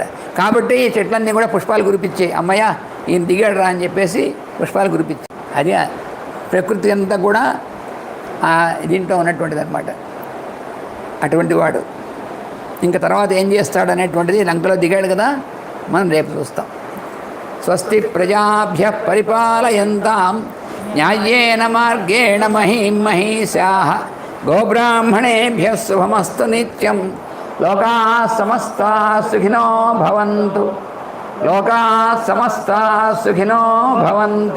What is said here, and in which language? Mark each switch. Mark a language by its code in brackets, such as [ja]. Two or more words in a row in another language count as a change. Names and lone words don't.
[te] కాబట్టి ఈ చెట్లన్నీ కూడా పుష్పాలు కురిపించాయి. అమ్మయ్య ఈయన దిగాడు రా అని చెప్పేసి పుష్పాలు కురిపించాయి. అది ప్రకృతి అంతా కూడా దీంట్లో ఉన్నటువంటిది అనమాట. అటువంటి వాడు ఇంకా తర్వాత ఏం చేస్తాడు అనేటువంటిది లంకలో దిగాడు కదా, మనం రేపు చూస్తాం. [sa] స్వస్తి ప్రజాభ్య పరిపాలయంతాం న్యాయేన మార్గేణ మహీం మహీశాః గోబ్రాహ్మణేభ్యః శుభమస్తు నిత్యం. లోకాః సమస్తాః సుఖినో భవంతు. లోకాః సమస్తాః సుఖినో భవంతు.